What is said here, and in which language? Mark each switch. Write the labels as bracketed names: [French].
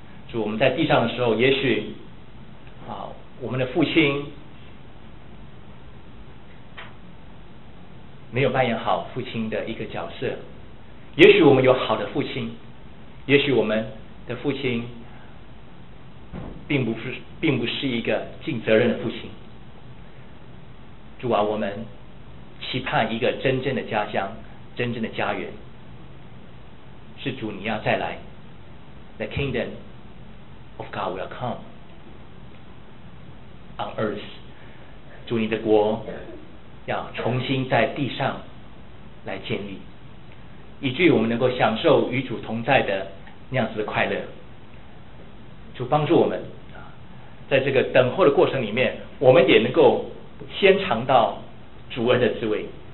[Chinese] 主，我们在地上的时候，也许啊，我们的父亲没有扮演好父亲的一个角色，也许我们有好的父亲，也许我们的父亲并不是一个尽责任的父亲。主啊，我们期盼一个真正的家乡，真正的家园，是主你要再来。 [English] The kingdom of God will come on earth. [Chinese] 主你的国要重新在地上来建立，以至于我们能够享受与主同在的那样子的快乐。主帮助我们，在这个等候的过程里面，我们也能够先尝到主恩的滋味。